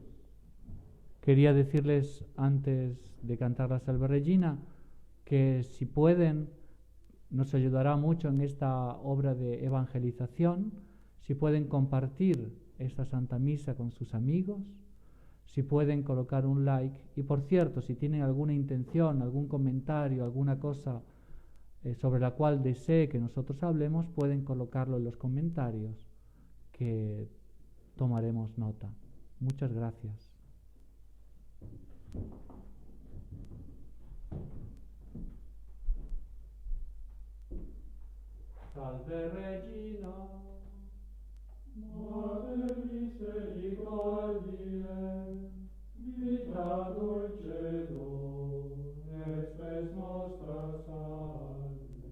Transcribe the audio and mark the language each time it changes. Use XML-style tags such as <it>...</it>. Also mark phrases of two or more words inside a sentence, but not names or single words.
<es>Quería decirles antes de cantar la Salve Regina que si pueden, nos ayudará mucho en esta obra de evangelización, si pueden compartir esta Santa Misa con sus amigos, si pueden colocar un like y, por cierto, si tienen alguna intención, algún comentario, alguna cosa sobre la cual desee que nosotros hablemos, pueden colocarlo en los comentarios, que tomaremos nota. Muchas gracias.</es> <la>Salve Regina, Mater misericordiae, vita dulcedo, et spes nostra salve.</la>